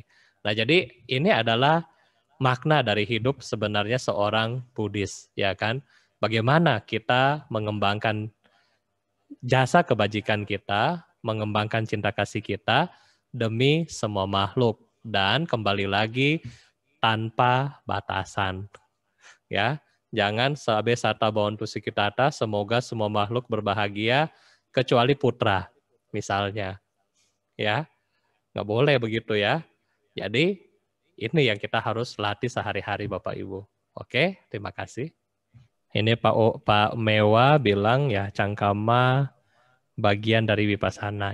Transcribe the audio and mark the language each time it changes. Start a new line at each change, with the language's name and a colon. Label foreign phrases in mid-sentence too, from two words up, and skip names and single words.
Indonesian: Nah, jadi ini adalah makna dari hidup sebenarnya seorang Buddhis, ya kan? Bagaimana kita mengembangkan jasa kebajikan kita, mengembangkan cinta kasih kita demi semua makhluk, dan kembali lagi tanpa batasan. Ya, jangan
Pali: sabe sata bawantu sikitata,
Indonesian: semoga semua makhluk berbahagia kecuali putra, misalnya. Ya, nggak boleh begitu ya. Jadi ini yang kita harus latih sehari-hari Bapak Ibu. Oke, terima kasih. Ini Pak Mewa bilang ya cangkama bagian dari Vipassana.